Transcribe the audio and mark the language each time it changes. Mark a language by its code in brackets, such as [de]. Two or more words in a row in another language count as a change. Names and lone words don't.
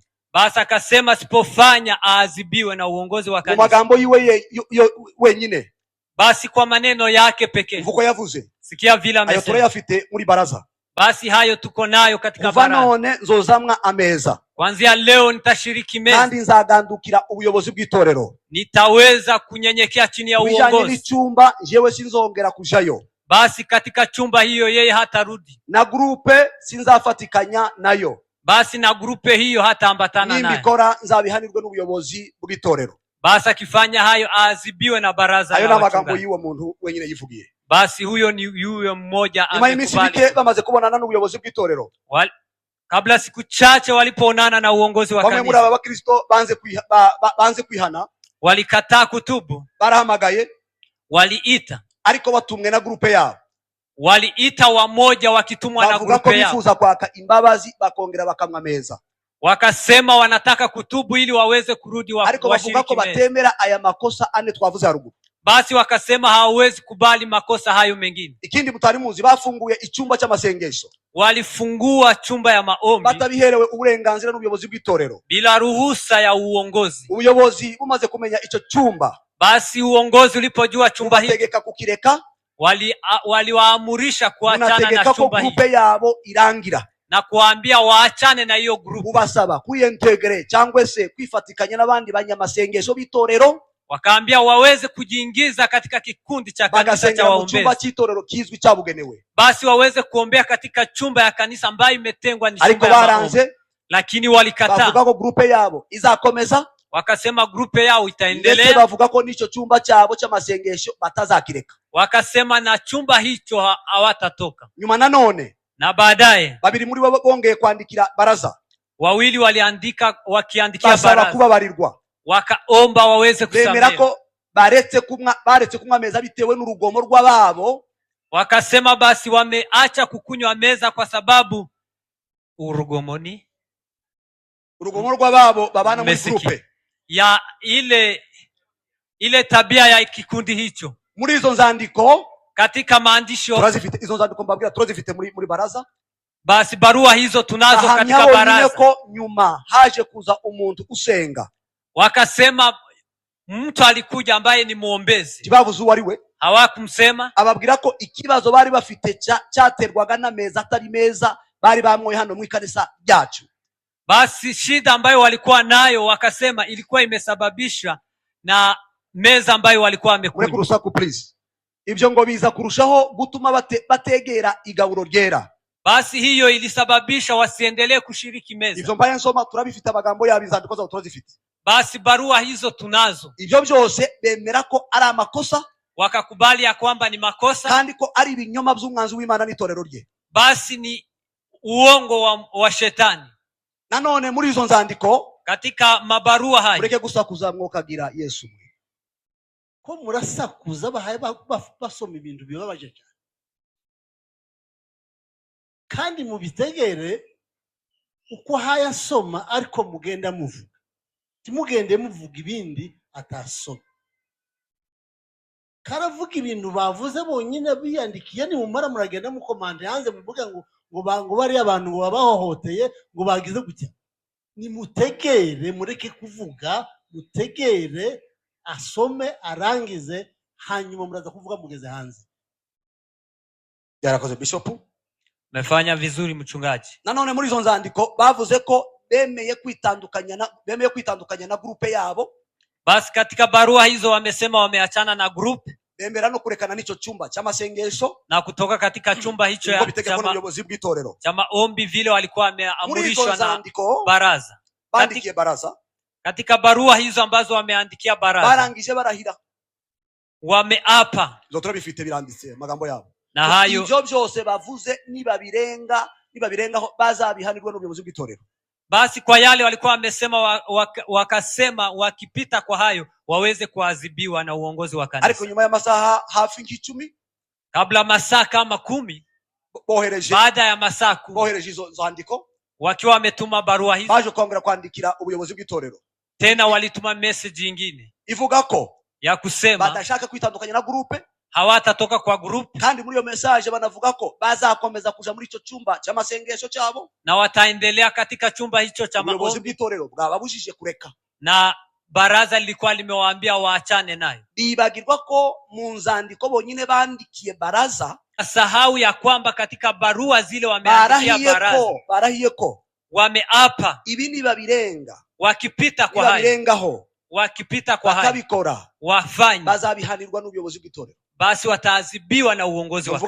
[sw] Basi akasema sipofanya aadhibiwe na uongozi wa kanisa. [rn] Mu magambo yiwe wenyine, [sw] basi kwa maneno yake pekee, [rn] vuko yavuze, [sw] sikia vile amesema, [rn] ayo turayafite muri baraza. [sw] Basi hayo tuko nayo katika baraza. [rn] None nzozamwa ameza, [sw] kuanzia leo nitashiriki meza, [rn] kandi nzagandukira ubuyobozi bw'itorero, [sw] nitaweza kunyenyekea chini ya uongozi. [rn] Bijanye n'icyumba jewe sinzongera kujayo, [sw] basi katika chumba hiyo yeye hatarudi, [rn] na grupe sinzafatikanya nayo, [sw] basi na grupe hiyo hataambatana nayo. [rn] Nimbikora nzabihanirwe n'ubuyobozi bw'itorero, [sw] basi akifanya hayo aadhibiwe na baraza. [rn] Ayo na magambo yiwe muntu wenyine yivugiye. [sw] Basi huyo ni yule mmoja amekubali. [rn] Bamaze kubonana n'ubuyobozi bw'itorero, [sw] kabla siku chache walipoonana na uongozi wa kanisa, [rn] bamwe muri aba bakristo banze kwihana, [sw] walikataa kutubu, [rn] barahamagaye, [sw] waliita, [rn] ariko batumwe na grupe yabo, [sw] waliita wamoja wakitumwa na [rn] bavuga ko [sw] grupe yao, [rn] bifuza kwaka imbabazi bakongera bakamwa meza, [sw] wakasema wanataka kutubu ili waweze kurudi [rn] ariko bavuga ko [sw] washiriki. [rn] batemera aya makosa ane twavuze haruguru. [sw] Basi wakasema hawawezi kubali makosa hayo mengine. [rn] Ikindi mutari muzi, bafunguye icyumba cy'amasengesho, [sw] Walifungua chumba ya maombi [rn] batabiherewe uburenganzira n'ubuyobozi bw'itorero, [sw] bila ruhusa ya uongozi. [rn] ubuyobozi bumaze kumenya icyo cyumba, [sw] Basi uongozi ulipojua chumba hiki, [rn] bategeka kukireka, [sw] waliwaamurisha kuachana na [rn] ko [sw] chumba hiki [rn] grupe yabo irangira, [sw] na kuambia waachane na hiyo group. [rn] ubasaba kuyentegere cyangwa se kwifatikanya n'abandi banyamasengesho b'itorero, [sw] Wakaambia waweze kujiingiza katika kikundi cha kanisa cha [rn] mu cyumba [sw] waombezi, [rn] cy'itorero kizwi cyabugenewe. [sw] basi waweze kuombea katika chumba ya kanisa ambayo imetengwa ni [rn] Ariko [sw] chumba ya [rn] baranze, [sw] maombi. Lakini walikataa, [rn] bavuga ko grupe yabo izakomeza, [sw] wakasema grupe yao [rn] ndetse [sw] itaendelea, [rn] bavuga ko n'icyo cyumba cyabo cy'amasengesho batazakireka. [sw] wakasema na chumba hicho hawatatoka. [rn] Nyuma nanone, [sw] Na baadaye [rn] babiri muri bo bongeye kwandikira baraza, [sw] wawili wakiandikia [rn] basaba [sw] baraza, [rn] kubabarirwa, [sw] wakaomba waweze [rn] bemera [sw] kusamehe. [rn] ko baretse kunywa meza bitewe n'urugomo rw'ababo, [sw] Wakasema basi wameacha kukunywa meza kwa sababu urugomoni, [rn] urugomo rw'ababo babana muri grupe [sw] ya ile tabia ya kikundi hicho. [rn] Muri izo nzandiko [sw] Katika maandisho [rn] turazifite, izo nzandiko mbabwira turazifite muri baraza. [sw] Basi barua hizo tunazo katika baraza. [rn] Ko nyuma haje kuza umuntu usenga, [sw] wakasema mtu alikuja ambaye ni muombezi, [rn] tibavuze uwo ari we, [sw] hawakumsema, [rn] ababwira ko ikibazo bari bafite cyaterwaga na meza atari meza bari bamwoye hano mu ikanisa ryacu. [sw] Basi shida ambayo walikuwa nayo wakasema ilikuwa imesababishwa na meza ambayo walikuwa wamekunywa. [rn] Mure kurusaku please. Ibyo ngo biza kurushaho gutuma bategera igaburo ryera. [sw] Basi hiyo ilisababisha wasiendelee kushiriki meza. [rn] Ibyo mbaye nsoma turabifite amagambo y'abizandiko zaho turazifite. [sw] Basi barua hizo tunazo. [rn] Ibyo byose bemera ko ari amakosa, [sw] wakakubali ya kwamba ni makosa, [rn] kandi ko ari ibinyoma by'umwanzi w'Imana n'itorero rye. [sw] Basi ni uongo wa shetani. [rn] Nanone muri izo nzandiko, [sw] katika mabarua haya, [rn] mureke gusakuza mwokagira Yesu mwe. Ko murasakuza bahaye basoma ibintu bibabaje cyane, kandi mubitegere uko hayasoma, ariko mugenda muvuga, timugende muvuga ibindi atasoma. Karavuga ibintu bavuze bonyine biyandikiye, ni mumara muragenda mukomande hanze muvuga ngo bari abantu ngo babahohoteye ngo bagize gutya. Ni mutegere, mureke kuvuga, mutegere asome arangize, hanyuma muraza kuvuga mugeze hanze. Yarakoze Bishop, [sw] mefanya vizuri mchungaji. [rn] Nanone muri izo nzandiko bavuze ko bemeye kwitandukanya na grupe yabo. [sw] Basi katika barua hizo wamesema wameachana na group, [rn] bemera no kurekana n'ico cyumba cy'amasengesho [sw] na kutoka katika chumba hicho cha maombi vile walikuwa wameamrishwa na baraza. [rn] Bandikiye baraza. [sw] Katika barua hizo ambazo wameandikia baraza, [rn] barangije barahira, [sw] wameapa, [rn] zo turabifite biranditse magambo yabo. [sw] Na hayo [rn] ibyo byose bavuze nibabirengaho bazabihanirwa n'ubuyobozi bw'itorero. [sw] Basi kwa yale walikuwa wamesema, wakasema wakipita kwa hayo waweze kuadhibiwa na uongozi wa kanisa. [rn] Ariko nyuma ya masaha hafi 10, [sw] kabla masaa kama 10, baada ya masaa 10, [rn] bohereje izo nzandiko, [sw] wakiwa wametuma barua hizo, [rn] baje kongera kwandikira ubuyobozi bw'itorero. [sw] Tena walituma message nyingine [rn] ivuga ko [sw] ya kusema [rn] badashaka kwitandukanya na groupe, [sw] hawatatoka kwa group, [rn] kandi muri iyo message banavuga ko bazakomeza kuja muri ico cyumba cy'amasengesho cyabo, [sw] na wataendelea katika chumba hicho cha maombi. [rn] Ubuyobozi bw'itorero bwababujije kureka, [sw] na baraza lilikuwa limewaambia waachane nayo. [rn] Bibagirwa ko mu nzandiko bonyine bandikiye baraza, [sw] sahau ya kwamba katika barua zile wameandikia baraza, [rn] barahiye ko [sw] wameapa [rn] ibi nibabirenga, [sw] wakipita kwa hayo, wakipita kwa hayo [rn] bakabikora, [sw] wafanye, [rn] bazabihanirwa n'ubuyobozi bw'itorero, [sw] basi wataadhibiwa na uongozi wa kanisa.